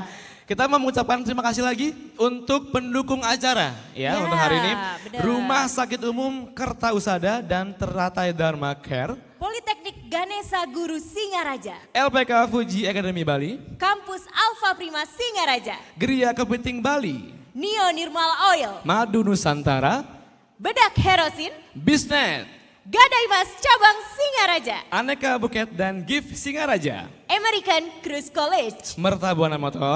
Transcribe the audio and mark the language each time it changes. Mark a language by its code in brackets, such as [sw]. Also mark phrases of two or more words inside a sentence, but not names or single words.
[id] Kita mau mengucapkan terima kasih lagi untuk pendukung acara ya untuk hari ini. benar. Rumah Sakit Umum Kertausada dan Teratai Dharma Care. Politeknik Ganesha Guru Singaraja. LPK Fuji Academy Bali. Kampus Alfa Prima Singaraja. Geria Kepiting Bali. Neo Nirmala Oil. Madu Nusantara. Bedak Herosin. Bisnet. Gadai Mas Cabang Singaraja. Aneka Buket dan Gift Singaraja. American Cruise College. Mertabuana Motor.